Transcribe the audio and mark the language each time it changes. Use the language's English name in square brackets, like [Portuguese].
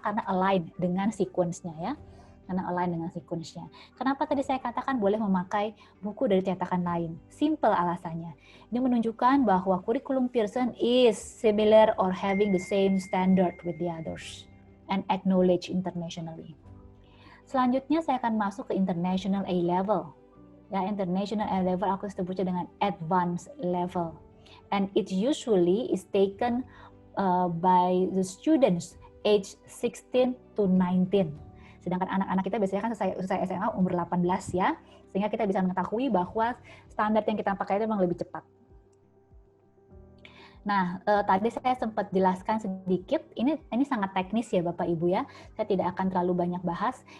[Indonesian] Karena align dengan sequence-nya ya. Karena align dengan sequence-nya. Kenapa tadi saya katakan boleh memakai buku dari cetakan lain? Simple alasannya. Ini menunjukkan bahwa kurikulum [English] Pearson is similar or having the same standard with the others and acknowledged internationally. [Indonesian] Selanjutnya saya akan masuk ke international A-level. Ya, international A-level aku sebutnya dengan advanced level. [English] And it usually is taken by the students age 16 to 19. [Indonesian] Sedangkan anak-anak kita biasanya kan selesai SMA umur 18 ya, sehingga kita bisa mengetahui bahwa standar yang kita pakai itu memang lebih cepat. Nah, tadi saya sempat jelaskan sedikit, ini sangat teknis ya Bapak Ibu ya, saya tidak akan terlalu banyak bahas.